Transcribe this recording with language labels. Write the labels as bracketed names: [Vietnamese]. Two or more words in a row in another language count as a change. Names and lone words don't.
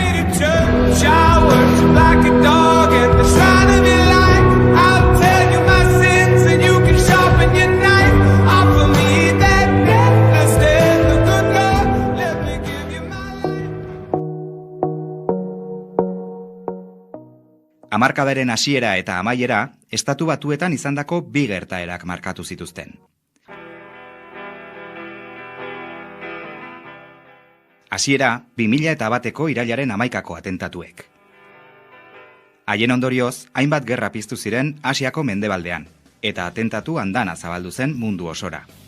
[English] church, I worship like a dog at the shrine of your life. I'll tell you my sins and you can sharpen your knife. Offer me that breathless death, the good Lord, let me give you my life. [Basque] Hamarkadaren hasiera eta amaiera, Estatu Batuetan izandako bi gertaerak markatu zituzten. Hasiera, 2001ko irailaren 11ko atentatuek. Haien ondorioz, hainbat gerra piztu ziren Asiako mendebaldean, eta atentatu andana zabaldu zen mundu osora.